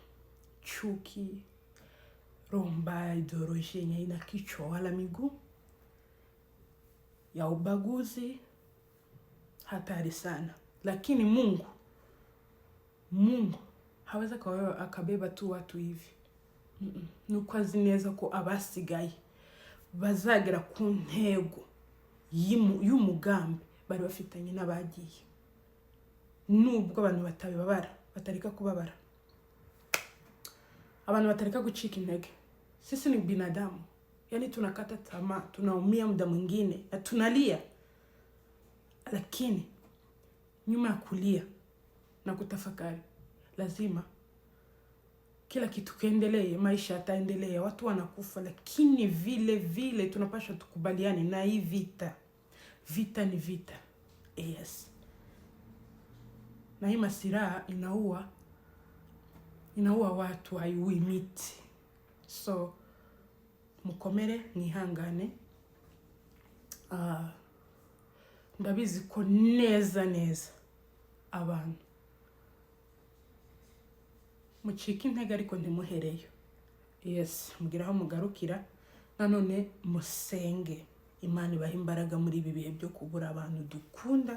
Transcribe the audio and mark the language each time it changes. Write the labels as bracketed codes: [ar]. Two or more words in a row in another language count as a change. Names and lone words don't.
[sw] Chuki, romba, ideolojia ina kichwa wala miguu. ya ubaguzi, hatari sana. Lakini Mungu hawezi akabeba tu watu hivi. [rw] Nuko azi neza ko abasigaye bazagera ku ntego y'umugambi bari bafitanye n'abagiye. Nubwo abantu batareka kubabara. Abantu batareka gucika intege. [sw] Sisi ni binadamu. Yani tunakata tamaa, tunaumia muda mwingine, na tunalia. Lakini nyuma ya kulia na kutafakari, lazima kila kitu kiendelee, maisha yataendelea, watu wanakufa, lakini vile tunapaswa tukubaliane na hii vita. Vita ni vita. Yes. Na hii masiraha inaua watu, haiui miti. [rw] So mukomere, mwihangane. Ndabizi ko neza abantu mucika intege ariko ntimuhereyo. Yes, mugiraho mugarukira. Nanone musenge Imana ibaha imbaraga muri ibi bihe byo kubura abantu dukunda.